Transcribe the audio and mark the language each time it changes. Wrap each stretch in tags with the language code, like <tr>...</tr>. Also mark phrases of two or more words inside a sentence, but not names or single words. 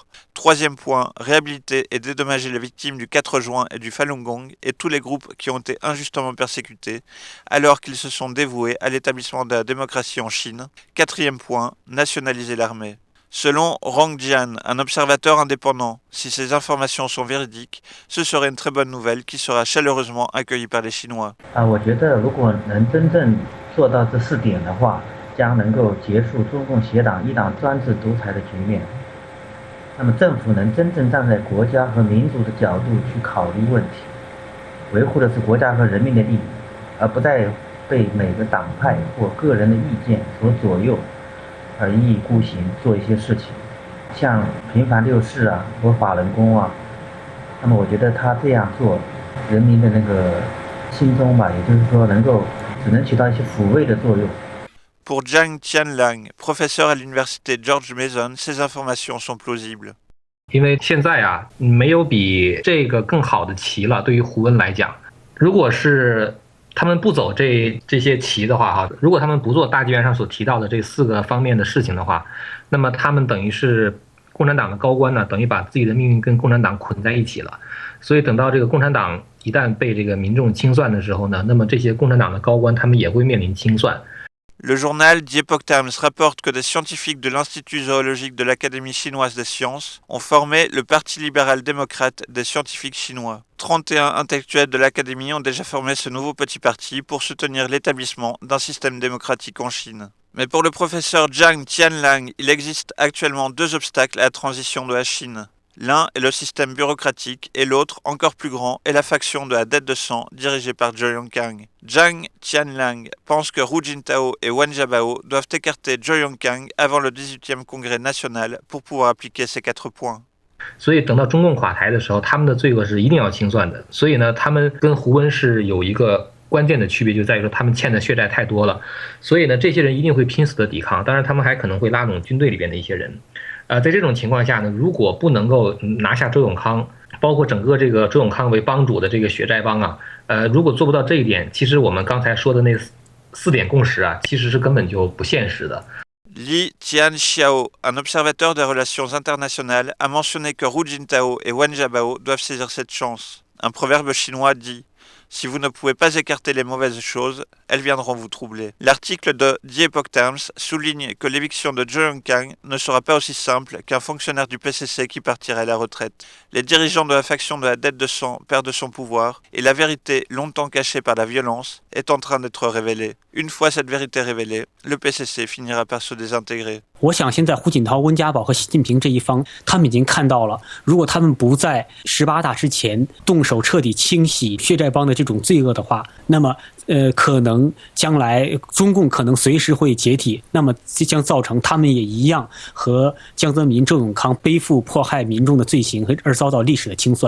<fr>Troisième point, réhabiliter et dédommager les victimes du 4 juin et du Falun Gong et tous les groupes qui ont été injustement persécutés alors qu'ils se sont dévoués à l'établissement de la démocratie en Chine. Quatrième point, nationaliser l'armée. Selon Rong Jian, un observateur indépendant, si ces informations sont véridiques, ce serait une très bonne nouvelle qui sera chaleureusement accueillie par les Chinois.</fr> <zh>我觉得如果能真正做到这4点的话，将能够结束中共协党一党专制独裁的局面。那么政府能真正站在国家和民族的角度去考虑问题，维护的是国家和人民的利益，而不再被每个党派或个人的意见所左右。而一意孤行做一些事情，像频繁六四啊或法轮功啊，那么我觉得他这样做，人民的那个心中吧，也就是说能够只能起到一些抚慰的作用。</zh> <fr>Pour Zhang Tianlang, professeur à l'université George Mason, ces informations sont plausibles.</fr> <zh>因为现在啊，没有比这个更好的棋了。对于胡温来讲，如果是 他们不走这些棋的话，哈，如果他们不做大纪元上所提到的这4个方面的事情的话，那么他们等于是共产党的高官呢，等于把自己的命运跟共产党捆在一起了。所以等到这个共产党一旦被这个民众清算的时候呢，那么这些共产党的高官他们也会面临清算。</zh> <fr>Le journal The Epoch Times rapporte que des scientifiques de l'Institut zoologique de l'Académie chinoise des sciences ont formé le Parti libéral-démocrate des scientifiques chinois. 31 intellectuels de l'Académie ont déjà formé ce nouveau petit parti pour soutenir l'établissement d'un système démocratique en Chine. Mais pour le professeur Zhang Tianlang, il existe actuellement 2 obstacles à la transition de la Chine. L'un est le système bureaucratique et l'autre, encore plus grand, est la faction de la dette de sang dirigée par Zhou Yongkang. Zhang Tianlang pense que Hu Jintao et Wen Jiabao doivent écarter Zhou Yongkang avant le 18e congrès national pour pouvoir appliquer ces 4 points.</fr> <zh>所以等到中共垮台的时候，他们的罪恶是一定要清算的。所以呢，他们跟胡温是有一个关键的区别，就在于说他们欠的血债太多了。所以呢，这些人一定会拼死的抵抗。当然，他们还可能会拉拢军队里边的一些人。在这种情况下呢，如果不能够拿下周永康，包括整个这个周永康为帮主的这个血债帮啊，如果做不到这一点，其实我们刚才说的那4点共识啊，其实是根本就不现实的。</zh> <fr>Li Tianxiao, un observateur des relations internationales, a mentionné que Hu Jintao et Wen Jiabao doivent saisir cette chance. Un proverbe chinois dit « Si vous ne pouvez pas écarter les mauvaises choses, elles viendront vous troubler ». L'article de The Epoch Times souligne que l'éviction de Zhou Yongkang ne sera pas aussi simple qu'un fonctionnaire du PCC qui partirait à la retraite. Les dirigeants de la faction de la dette de sang perdent son pouvoir et la vérité, longtemps cachée par la violence, est en train d'être révélée. Une fois cette vérité révélée, le PCC finira par se désintégrer.</fr> <zh>我想现在胡锦涛、温家宝和习近平这一方，他们已经看到了，如果他们不在18大之前动手彻底清洗血债帮的这种罪恶的话，那么可能将来中共可能随时会解体，那么将造成他们也一样和江泽民、周永康背负迫害民众的罪行而遭到历史的清算。</zh>